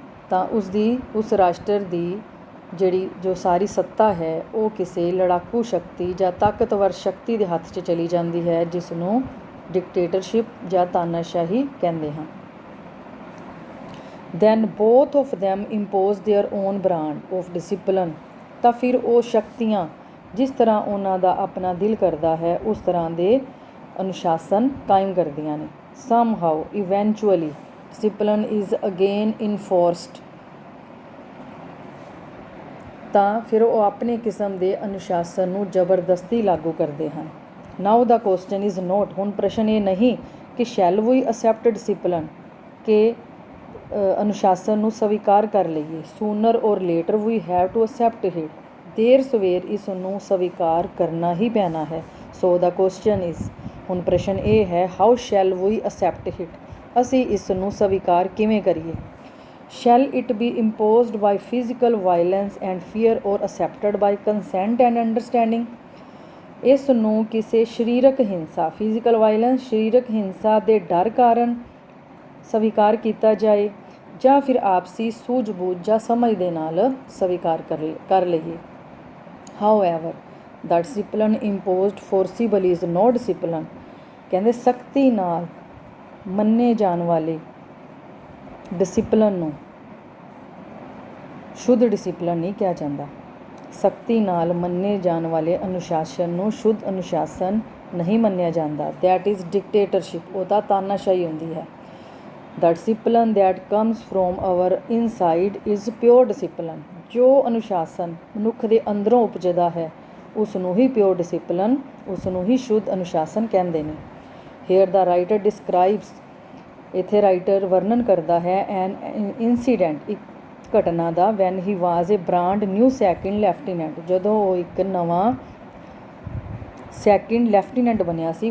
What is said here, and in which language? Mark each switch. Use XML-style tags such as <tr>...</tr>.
<pa>ਤਾਂ ਉਸ ਰਾਸ਼ਟਰ ਦੀ ਜੋ ਸਾਰੀ ਸੱਤਾ ਹੈ ਉਹ ਕਿਸੇ ਲੜਾਕੂ ਸ਼ਕਤੀ ਜਾਂ ਤਾਕਤਵਰ ਸ਼ਕਤੀ ਦੇ ਹੱਥ 'ਚ ਚਲੀ ਜਾਂਦੀ ਹੈ, ਜਿਸ ਨੂੰ ਡਿਕਟੇਟਰਸ਼ਿਪ ਜਾਂ ਤਾਨਾਸ਼ਾਹੀ ਕਹਿੰਦੇ ਹਾਂ।</pa> <en>then both of them impose their own brand of discipline।</en> <pa>ਤਾਂ ਫਿਰ ਉਹ ਸ਼ਕਤੀਆਂ ਜਿਸ ਤਰ੍ਹਾਂ ਉਹਨਾਂ ਦਾ ਆਪਣਾ ਦਿਲ ਕਰਦਾ ਹੈ ਉਸ ਤਰ੍ਹਾਂ ਦੇ ਅਨੁਸ਼ਾਸਨ ਕਾਇਮ ਕਰਦੀਆਂ ਨੇ।</pa> <en>somehow eventually discipline is again enforced।</en> <pa>ਤਾਂ ਫਿਰ ਉਹ ਆਪਣੇ ਕਿਸਮ ਦੇ ਅਨੁਸ਼ਾਸਨ ਨੂੰ ਜ਼ਬਰਦਸਤੀ ਲਾਗੂ ਕਰਦੇ ਹਨ।</pa> <en>now the question is not,</en> <pa>ਹੁਣ ਪ੍ਰਸ਼ਨ ਇਹ ਨਹੀਂ ਕਿ</pa> <en>shall we accept discipline,</en> <pa>ਕਿ ਅਨੁਸ਼ਾਸਨ ਨੂੰ ਸਵੀਕਾਰ ਕਰ ਲਈਏ।</pa> <en>sooner or later we have to accept it।</en> <pa>ਦੇਰ ਸਵੇਰ ਇਸ ਨੂੰ ਸਵੀਕਾਰ ਕਰਨਾ ਹੀ ਪੈਣਾ ਹੈ।</pa> <en>so the question is,</en> <pa>ਹੁਣ ਪ੍ਰਸ਼ਨ ਇਹ ਹੈ</pa> <en>how shall we accept it,</en> <pa>ਅਸੀਂ ਇਸ ਨੂੰ ਸਵੀਕਾਰ ਕਿਵੇਂ ਕਰੀਏ।</pa> <en>shall it be imposed by physical violence and fear or accepted by consent and understanding।</en> <pa>ਇਸ ਨੂੰ ਕਿਸੇ ਸਰੀਰਕ ਹਿੰਸਾ, ਫਿਜ਼ੀਕਲ ਵਾਇਲੈਂਸ, ਸਰੀਰਕ ਹਿੰਸਾ ਦੇ ਡਰ ਕਾਰਨ ਸਵੀਕਾਰ ਕੀਤਾ ਜਾਏ ਜਾਂ ਫਿਰ ਆਪਸੀ ਸੂਝ-ਬੂਝ ਜਾਂ ਸਮਝ ਦੇ ਨਾਲ ਸਵੀਕਾਰ ਕਰ ਲਈਏ।</pa> <en>however the discipline imposed forcibly is not discipline।</en> <pa>ਕਹਿੰਦੇ ਸਖਤੀ ਨਾਲ ਮੰਨੇ ਜਾਣ ਵਾਲੇ ਡਿਸਿਪਲਨ ਨੂੰ ਸ਼ੁੱਧ ਡਿਸਿਪਲਨ ਨਹੀਂ ਕਿਹਾ ਜਾਂਦਾ। ਸਖਤੀ ਨਾਲ ਮੰਨੇ ਜਾਣ ਵਾਲੇ ਅਨੁਸ਼ਾਸਨ ਨੂੰ ਸ਼ੁੱਧ ਅਨੁਸ਼ਾਸਨ ਨਹੀਂ ਮੰਨਿਆ ਜਾਂਦਾ।</pa> <en>that is dictatorship,</en> <pa>ਉਹ ਤਾਂ ਤਾਨਾਸ਼ਾਹੀ ਹੁੰਦੀ ਹੈ।</pa> <en>the discipline that comes from our inside is pure discipline।</en> <pa>ਜੋ ਅਨੁਸ਼ਾਸਨ ਮਨੁੱਖ ਦੇ ਅੰਦਰੋਂ ਉਪਜਦਾ ਹੈ ਉਸ ਨੂੰ ਹੀ ਪਿਓਰ ਡਿਸਿਪਲਨ, ਉਸ ਨੂੰ ਹੀ ਸ਼ੁੱਧ ਅਨੁਸ਼ਾਸਨ ਕਹਿੰਦੇ ਨੇ।</pa> <en>here the writer describes,</en> <pa>ਇੱਥੇ ਰਾਈਟਰ ਵਰਣਨ ਕਰਦਾ ਹੈ</pa> <en>an incident,</en> <pa>ਇੱਕ ਘਟਨਾ ਦਾ।</pa> <en>when he was a brand new second lieutenant,</en> <pa>ਜਦੋਂ ਉਹ ਇੱਕ ਨਵਾਂ ਸੈਕਿੰਡ ਲੈਫਟੀਨੈਂਟ ਬਣਿਆ ਸੀ।</pa>